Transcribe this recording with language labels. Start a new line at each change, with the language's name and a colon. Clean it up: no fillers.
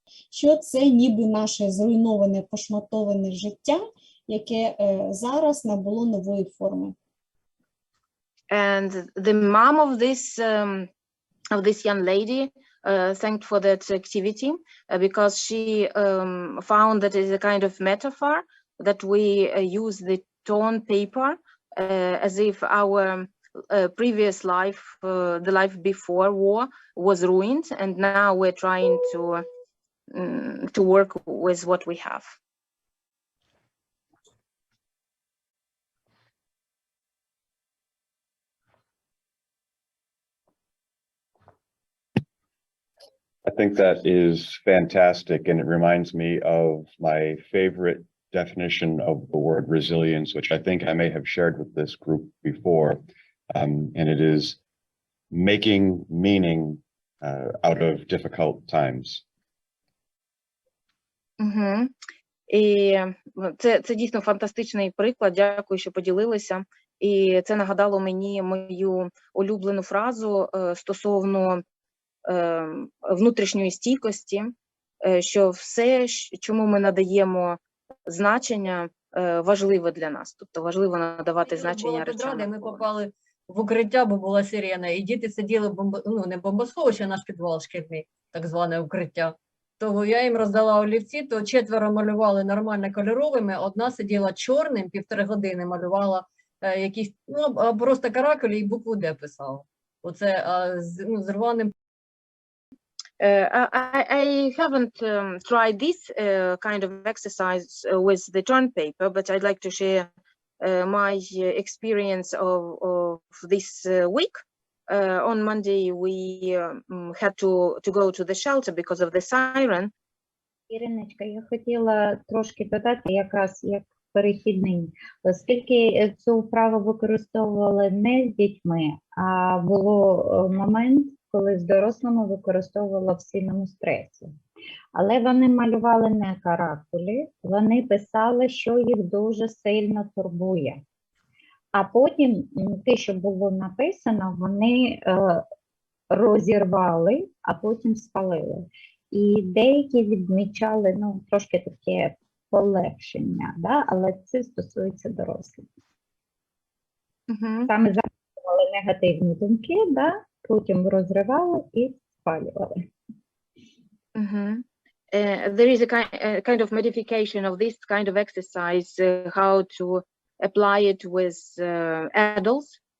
Ukrainian: Що це ніби наше зруйноване, пошматоване життя, яке зараз набуло нової форми.
English: And the mom of this young lady thanked for that activity because she found that it is a kind of metaphor that we use the torn paper as if our previous life, the life before war, was ruined, and now we're trying to work with what we have. I think that is fantastic, and it reminds me of my favorite definition of the word resilience, which I think I may have shared with this group before, and it is making meaning out of difficult times.
Ukrainian: І це дійсно фантастичний приклад, дякую, що поділилися. І це нагадало мені мою улюблену фразу стосовно внутрішньої стійкості, що все, чому ми надаємо значення, важливо для нас. Тобто важливо надавати значення речам. Ми попали в укриття, бо була сирена, і діти сиділи не бомбосховище, а наш підвал шкільний, так зване укриття. Того я їм роздала олівці, то 4 малювали нормально кольоровими, одна сиділа чорним, 1,5 години малювала якісь, просто каракулі і букву Д писала. Оце з рваним.
English: I haven't tried this kind of exercise with the torn paper, but I'd like to share my experience of this week. On Monday, we had to go to the shelter because of the siren.
Ukrainian: Іриночка, я хотіла трошки додати якраз як перехідний, оскільки цю вправу використовували не з дітьми, а було момент, коли з дорослими використовувала в сильному стресі. Але вони малювали не каракулі, вони писали, що їх дуже сильно турбує. А потім те, що було написано, вони розірвали, а потім спалили. І деякі відмічали, трошки таке полегшення, да? Але це стосується дорослих. Саме записували негативні думки, да, потім розривали і спалювали.
English: There is a kind of modification of this kind of exercise, how to apply it with adults.